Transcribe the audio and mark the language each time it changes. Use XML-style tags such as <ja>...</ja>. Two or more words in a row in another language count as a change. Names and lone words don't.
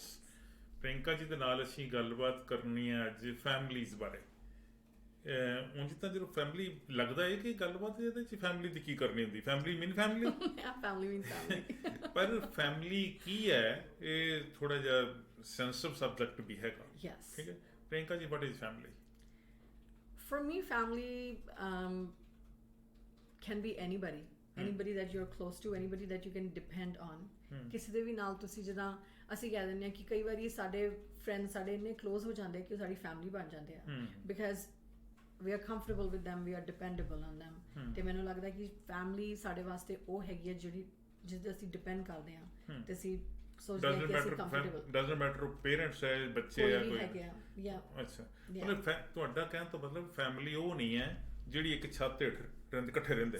<pa>ਪ੍ਰਿਯੰਕਾ ਜੀ ਦੇ ਨਾਲ ਅਸੀਂ ਗੱਲਬਾਤ ਕਰਨੀ ਹੈ ਅੱਜ ਫੈਮਲੀਜ਼ ਬਾਰੇ। ਉਂਝ ਤਾਂ ਜਦੋਂ ਫੈਮਿਲੀ ਲੱਗਦਾ ਹੈ ਕਿ ਗੱਲਬਾਤ ਇਹਦੇ 'ਚ ਫੈਮਿਲੀ ਦੀ ਕੀ ਕਰਨੀ ਹੁੰਦੀ,</pa> <en>family mean family family mean family</en> <pa>ਪਰ ਫੈਮਿਲੀ ਕੀ ਹੈ ਇਹ ਥੋੜਾ ਜਿਹਾ</pa> <en>sensitive subject</en> <pa>ਵੀ ਹੈਗਾ।</pa> <en>Yes. ਠੀਕ ਹੈ ਪ੍ਰਿਯੰਕਾ ਜੀ, what is family? For me, family can be anybody. Anybody that you're close to, anybody that you can depend on.</en> <pa>ਕਿਸੇ ਦੇ ਵੀ ਨਾਲ ਤੁਸੀਂ ਜਿੱਦਾਂ ਅਸੀਂ ਕਹਿ ਦਿੰਦੇ ਹਾਂ ਕਿ ਕਈ ਵਾਰੀ ਸਾਡੇ ਫਰੈਂਡ ਸਾਡੇ ਇੰਨੇ ਕਲੋਜ਼ ਹੋ ਜਾਂਦੇ ਕਿ ਉਹ ਸਾਡੀ ਫੈਮਿਲੀ ਬਣ ਜਾਂਦੇ ਆ</pa> <en>because we are comfortable with them, we are dependable on them.</en> <pa>ਤੇ ਮੈਨੂੰ ਲੱਗਦਾ ਕਿ ਫੈਮਿਲੀ ਸਾਡੇ ਵਾਸਤੇ ਉਹ ਹੈਗੀ ਹੈ ਜਿਹੜੀ ਜਿਹਦੇ ਅਸੀਂ ਡਿਪੈਂਡ ਕਰਦੇ ਹਾਂ ਤੇ ਅਸੀਂ ਸੋਚਦੇ ਹਾਂ ਕਿ ਅਸੀਂ ਕੰਫਰਟੇਬਲ</pa> <en>doesn't matter parents</en> <pa>ਹੈ, ਬੱਚੇ ਹੈ, ਕੋਈ ਹੈਗੇ ਆ ਜਾਂ ਅੱਛਾ। ਮਤਲਬ ਤੁਹਾਡਾ ਕਹਿਣ ਤੋਂ ਮਤਲਬ ਫੈਮਿਲੀ ਉਹ ਨਹੀਂ ਹੈ ਜਿਹੜੀ ਇੱਕ ਛੱਤ ਹੇਠ ਰਹਿੰਦੇ ਇਕੱਠੇ ਰਹਿੰਦੇ,</pa>